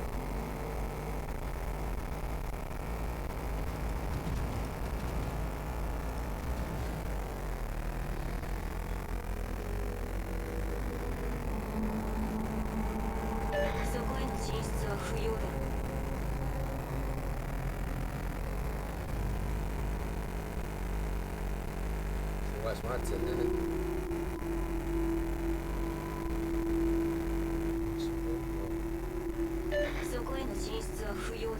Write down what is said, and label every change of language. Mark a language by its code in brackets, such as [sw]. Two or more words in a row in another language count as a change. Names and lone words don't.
[ja] そこへの進出は不要だ。 [es] Igual es marcha, nene. Supongo. [ja] そこへの進出は不要だ。